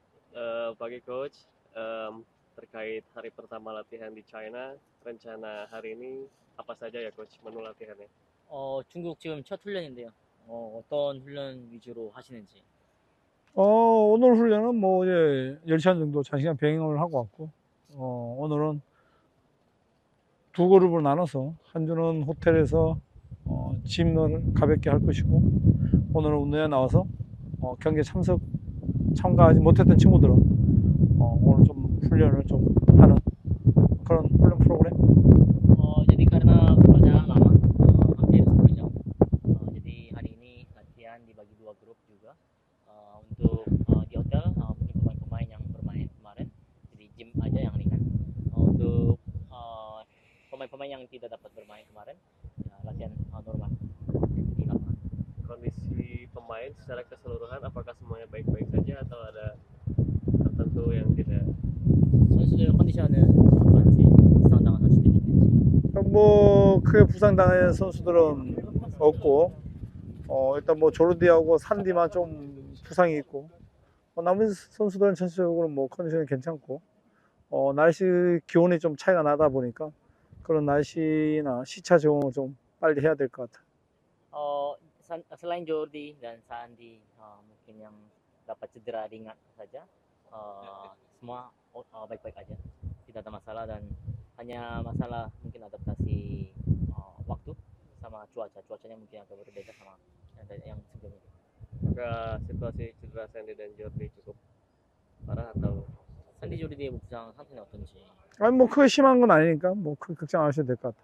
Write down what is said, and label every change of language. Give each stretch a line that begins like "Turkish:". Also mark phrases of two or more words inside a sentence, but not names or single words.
Indonesian: Pagi coach. Terkait hari pertama latihan di China, rencana hari ini apa saja ya coach menu latihannya?
Korean: 중국 지금 첫 훈련인데요. 어떤 훈련 위주로 하시는지. 오늘 훈련은 뭐 이제 10시간 정도 장시간 병행을 하고 왔고, 오늘은 두 그룹으로 나눠서 한 주는 호텔에서 짐을 가볍게 할 것이고, 오늘은 운동에 나와서 경기에 참가하지 못했던 친구들은 오늘 좀 훈련을 좀 하는 그런 훈련 프로그램.
Indonesian: Jadi karena perjalanan lama, hampir 10 jam. Jadi hari ini latihan dibagi dua grup juga. Untuk di hotel mungkin pemain-pemain yang bermain kemarin, jadi gym aja yang ringan. Untuk pemain-pemain yang tidak dapat bermain kemarin, ya latihan normal di lapangan. Kondisi pemain secara keseluruhan apakah semuanya baik-baik saja atau ada tertentu yang tidak?
Korean: 선수들 컨디션은 어떤지, 부상당한 선수들이 있는지. 뭐 크게 부상당한 선수들은 없고, 일단 뭐 조르디하고 산디만 좀 부상이 있고, 나머지 선수들은 전체적으로 뭐 컨디션이 괜찮고, 날씨 기온이 좀 차이가 나다 보니까 그런 날씨나 시차 적응을 좀 빨리 해야 될 것 같아.
Indonesian: Selain Jordi dan Sandi, mungkin yang dapat cedera ringan saja, semua baik-baik aja, tidak ada masalah, dan hanya masalah mungkin adaptasi waktu sama cuacanya mungkin agak berbeda sama yang sebelumnya. Apakah situasi cedera Sandy dan Jordi cukup parah atau? Sandi Jordi dia bukan
Korean: 상태는 어떤지. 아니 뭐 크게 심한 건 아니니까 뭐 큰 걱정 안 하셔도 될 것 같아.